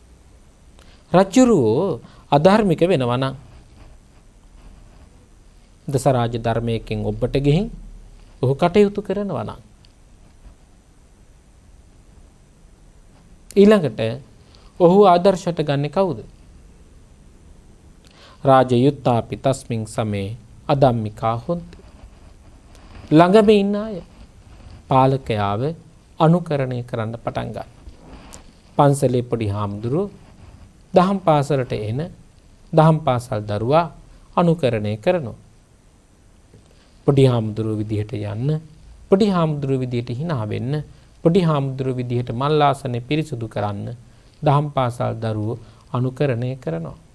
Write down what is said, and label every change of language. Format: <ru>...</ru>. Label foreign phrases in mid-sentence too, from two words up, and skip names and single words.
<si>රජුරෝ අධර්මික වෙනවා නම් දසරාජ ධර්මයකින් ඔබට ගිහින් ඔහු කටයුතු කරනවා නම් ඊළඟට ඔහු ආදර්ශයට ගන්නේ කවුද?</si> <pi>රාජයුත්තාපි තස්මින් සමේ අදම්මිකා හොන්ති.</pi> <si>ළඟම ඉන්න අය පාලකයාව අනුකරණය කරන්න පටන් ගන්න. පන්සලේ පොඩි හාමුදුරුවෝ දහම් පාසලට එන දහම් පාසල් දරුවා අනුකරණය කරනවා. පොඩි හාමුදුරුවෝ විදිහට යන්න, පොඩි හාමුදුරුවෝ විදිහට hina වෙන්න පොඩි හාමුදුරුවෝ විදිහට මල්ලාසනේ පිරිසුදු කරන්න දහම් පාසල් දරුවෝ අනුකරණය කරනවා.</si>